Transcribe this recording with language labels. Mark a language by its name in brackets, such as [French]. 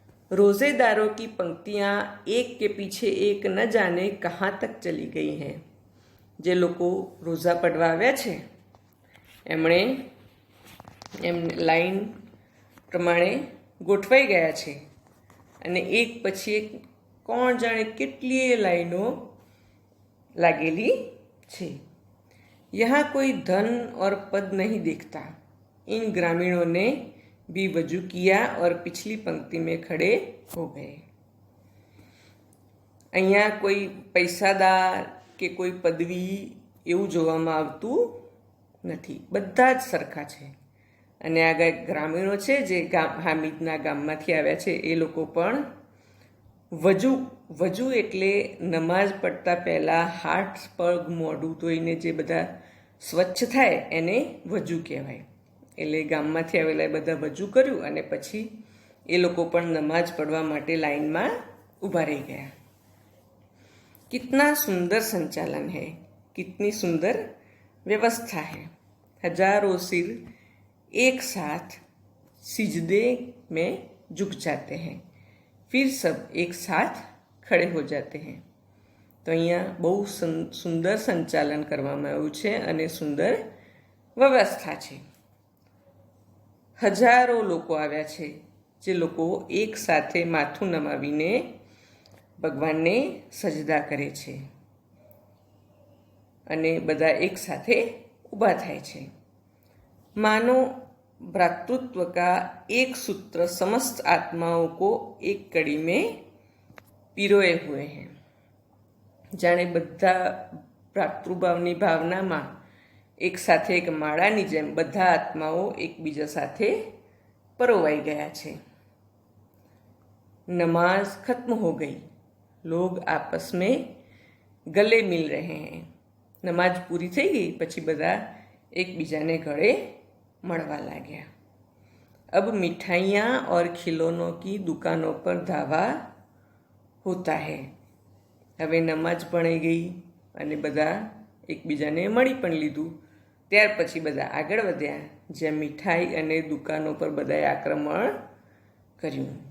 [Hindi] रोजेदारों की पंक्तियाँ एक के पीछे एक न जाने कहाँ तक चली गई हैं. [Gujarati] જે લોકો રોઝા પડવા આવ્યા છે એમણે લાઈન પ્રમાણે ગોઠવાઈ ગયા છે અને એક પછી એક કોણ જાણે કેટલીય લાઈનો लागेली છે. [Hindi] यहाँ कोई धन और पद नहीं देखता. इन ग्रामीणों ने भी वजू किया और पिछली पंक्ति में खड़े हो गए. [Gujarati] અહીંયા કોઈ પૈસાદાર કે કોઈ પદવી એવું જોવામાં આવતું નથી. બધા જ સરખા છે. અને આ ગ્રામીણો છે જે હામિદના ગામમાંથી આવ્યા છે એ લોકો પણ વજુ એટલે નમાઝ પડતા પહેલાં હાથ પગ મોઢું ધોઈને જે બધા સ્વચ્છ થાય એને વજુ કહેવાય. એટલે ગામમાંથી આવેલા બધા વજુ કર્યું અને પછી એ લોકો પણ નમાઝ પડવા માટે લાઈનમાં ઊભા રહી ગયા. [Hindi] कितना सुंदर संचालन है, कितनी सुंदर व्यवस्था है. हजारों सिर एक साथ सिजदे में झुक जाते हैं, फिर सब एक साथ खड़े हो जाते हैं. [Gujarati] તો અહીંયા બહુ સુંદર સંચાલન કરવામાં આવ્યું છે અને સુંદર વ્યવસ્થા છે. હજારો લોકો આવ્યા છે જે લોકો એક સાથે માથું નમાવીને ભગવાનને સજદા કરે છે અને બધા એક સાથે ઊભા થાય છે. [Hindi] માનો भ्रातृत्व का एक सूत्र समस्त आत्माओं को एक कड़ी में पिरोए हुए हैं. [Gujarati] જાણે બધા ભ્રાતૃભાવની ભાવનામાં એક સાથે એક માળાની જેમ બધા આત્માઓ એકબીજા સાથે પરોવાઈ ગયા છે. [Hindi] नमाज खत्म हो गई, लोग आपस में गले मिल रहे हैं. [Gujarati] नमाज पूरी થઈ ગઈ પછી બધા એકબીજાને ગળે મળવા लाग्या. [Hindi] अब मिठाइयाँ और खिलौनों की दुकानों पर धावा होता है. [Gujarati] હવે નમાજ પણાઈ ગઈ અને બધા એકબીજાને મળી પણ લીધું. ત્યાર પછી બધા આગળ વધ્યા જ્યાં મીઠાઈ અને દુકાનો પર બધાએ આક્રમણ કર્યું.